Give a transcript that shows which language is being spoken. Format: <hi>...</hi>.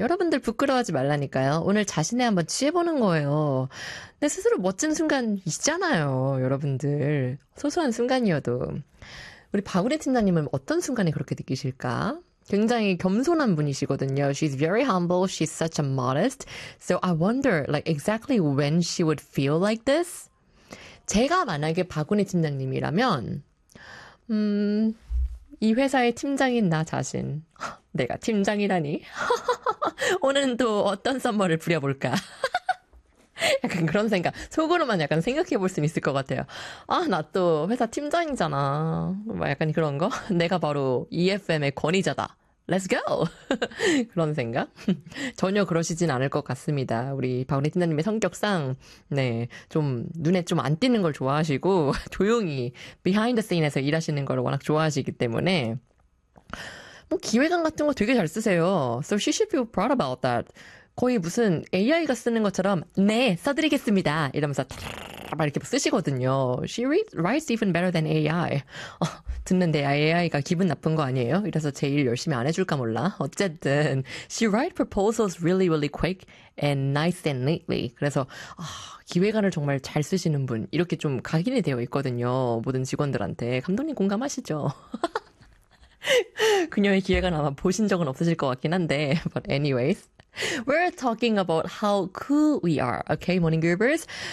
<ko>여러분들 부끄러워하지 말라니까요. 오늘 자신에 한번 취해보는 거예요. 내 스스로 멋진 순간 있잖아요, 여러분들. 소소한 순간이어도. 우리 바구리 팀장님은 어떤 순간에 그렇게 느끼실까? 굉장히 겸손한 분이시거든요.</ko> <en>She's very humble. She's such a modest. So I wonder, like, exactly when she would feel like this?</en> <ko>제가 만약에 박은혜 팀장님이라면, 이 회사의 팀장인 나 자신. 내가 팀장이라니. 오늘은 또 어떤 선물을 부려볼까? 약간 그런 생각. 속으로만 약간 생각해 볼 수 있을 것 같아요. 아, 나 또 회사 팀장이잖아. 막 약간 그런 거? 내가 바로 EFM의 권위자다.</ko> <en>Let's go!</en> <ko>그런 생각? 전혀 그러시진 않을 것 같습니다. 우리 박은혜 팀장님의 성격상, 네, 좀 눈에 좀 안 띄는 걸 좋아하시고 조용히 behind the scene에서 일하시는 걸 워낙 좋아하시기 때문에 뭐 기획안 같은 거 되게 잘 쓰세요.</ko> <en>So she should feel proud about that.</en> <ko>거의 무슨 AI가 쓰는 것처럼 네, 써드리겠습니다. 이러면서 막 이렇게 쓰시거든요.</ko> <en>She writes even better than AI.</en> <ko>듣는데 AI가 기분 나쁜 거 아니에요? 이래서 제일 열심히 안 해줄까 몰라. 어쨌든</ko> <en>She writes proposals really really quick and nice and neatly.</en> <ko>그래서 아, 기획안을 정말 잘 쓰시는 분 이렇게 좀 각인이 되어 있거든요. 모든 직원들한테. 감독님 공감하시죠? 그녀의 기획안 아마 보신 적은 없으실 것 같긴 한데</ko> <en>But anyways We're talking about how cool we are. Okay, morning groupers.</en>